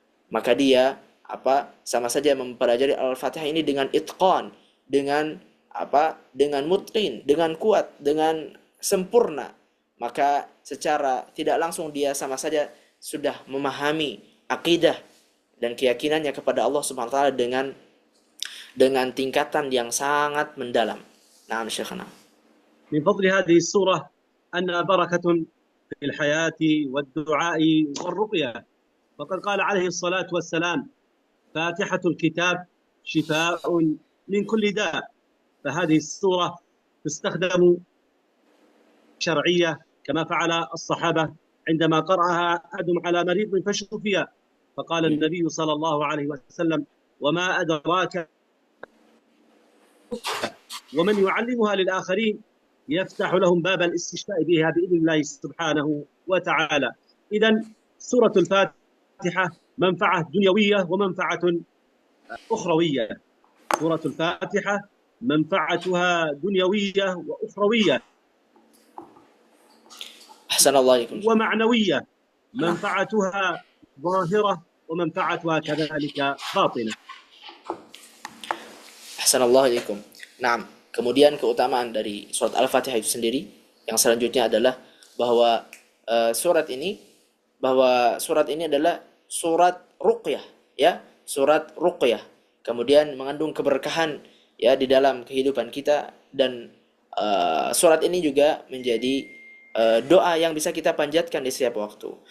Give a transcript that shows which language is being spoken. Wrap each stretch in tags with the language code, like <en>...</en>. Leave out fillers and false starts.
<id>Maka dia sama saja mempelajari Al-Fatihah ini dengan itqan, dengan mutqin, dengan kuat, dengan sempurna. Maka secara tidak langsung dia sama saja sudah memahami akidah dan keyakinannya kepada Allah Subhanahu wa taala dengan tingkatan yang sangat mendalam.</id> <ar>Naam Syekhana. من فضل هذه السورة أنها بركة في الحياة والدعاء والرقية، فقد قال عليه الصلاة والسلام: فاتحة الكتاب شفاء من كل داء. فهذه السورة تستخدم شرعية كما فعل الصحابة عندما قرأها أحدهم على مريض فشفي، فقال النبي صلى الله عليه وسلم: وما أدراك، ومن يعلمها للآخرين يفتح لهم باب الاستشفاء بها بإذن الله سبحانه وتعالى. إذا سورة الفاتحة منفعة دنيوية ومنفعة أخروية. سورة الفاتحة منفعتها دنيوية وأخروية أحسن الله إليكم. ومعنوية، منفعتها ظاهرة ومنفعتها كذلك باطنة. Ahsanallahu ilaikum.</ar> <id>Nah, kemudian keutamaan dari surat Al-Fatihah itu sendiri yang selanjutnya adalah bahwa surat ini adalah surat ruqyah, ya, surat ruqyah. Kemudian mengandung keberkahan ya di dalam kehidupan kita, dan surat ini juga menjadi doa yang bisa kita panjatkan di setiap waktu.</id>